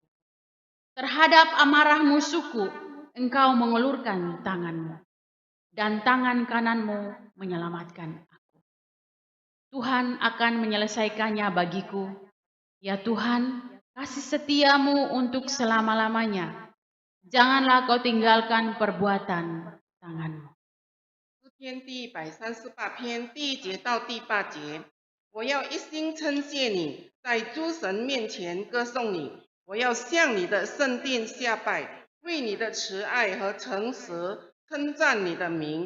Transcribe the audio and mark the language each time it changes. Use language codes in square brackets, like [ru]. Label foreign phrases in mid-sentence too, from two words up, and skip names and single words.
[id] Terhadap amarah musuhku, Engkau mengulurkan tangan-Mu, dan tangan kanan-Mu menyelamatkan aku. Tuhan akan menyelesaikannya bagiku. Ya Tuhan, kasih setia-Mu untuk selama-lamanya. Janganlah Kau tinggalkan perbuatan tangan-Mu. [zh] 诗篇第138篇第1节到第8节，我要一心称谢你，在诸神面前歌颂你。我要向你的圣殿下拜，为你的慈爱和诚实称赞你的名。